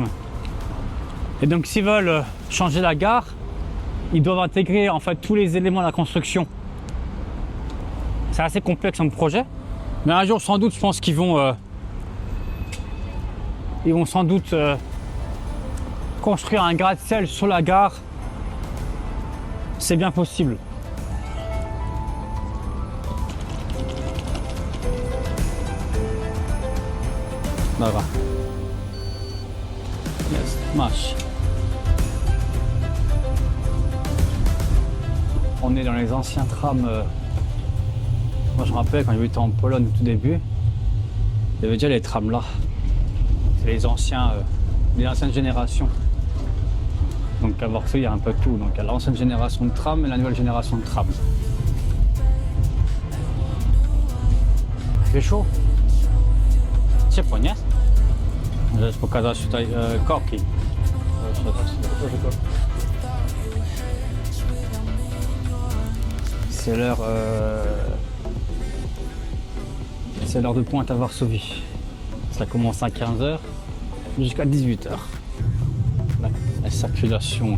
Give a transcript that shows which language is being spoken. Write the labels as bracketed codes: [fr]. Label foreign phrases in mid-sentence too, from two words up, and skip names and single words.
[fr] Et donc s'ils veulent changer la gare, ils doivent intégrer en fait tous les éléments de la construction. C'est assez complexe comme projet. Mais un jour sans doute, je pense qu'ils vont sans doute construire un gratte-ciel sur la gare. C'est bien possible. [pl] Dobra. Jest, masz. [fr] On est dans les anciens trams. Moi je me rappelle quand j'étais en Pologne au tout début, il y avait déjà les trams là. C'est les anciennes générations. Donc à Varsovie, il y a un peu tout. Donc il y a l'ancienne génération de tram et la nouvelle génération de tram. Il fait chaud. [pl] Ciepło, nie? Możesz pokazać tutaj korki. [fr] C'est l'heure de pointe à Varsovie. Ça commence à 15h jusqu'à 18h. La circulation.